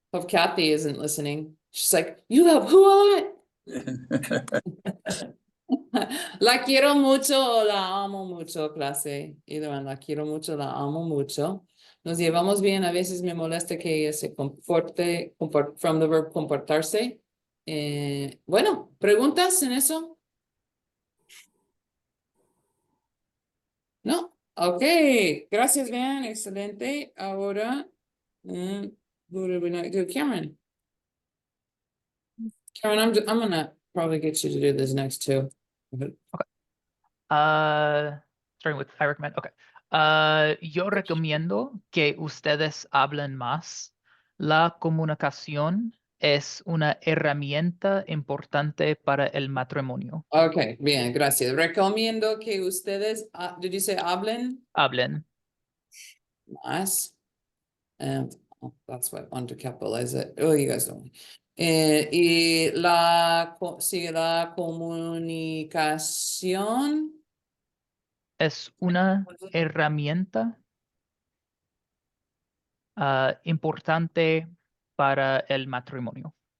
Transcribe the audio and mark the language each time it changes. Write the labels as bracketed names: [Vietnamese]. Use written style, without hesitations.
[English] Hope Kathy isn't listening. She's like, you have who a lot? [Spanish] La quiero mucho o la amo mucho, clase. [English] Either one, [Spanish] la quiero mucho, la amo mucho. Nos llevamos bien. A veces me molesta que ella se comporte, [English] from the verb [Spanish] comportarse. Bueno, ¿preguntas en eso? No. Ok, gracias, bien, excelente. [English] Ahora, who did we not do? Cameron. Cameron, I'm gonna probably get you to do this next too. Starting with I recommend. Okay. [Spanish] Yo recomiendo que ustedes hablen más. La comunicación es una herramienta importante para el matrimonio. Ok, bien, gracias. Recomiendo que ustedes, [English] did you say [Spanish] hablen Hablen. más? [English] And that's what want to capitalize it. Oh, you guys don't. [Spanish] Y sigue la comunicación. Es una herramienta importante para el matrimonio.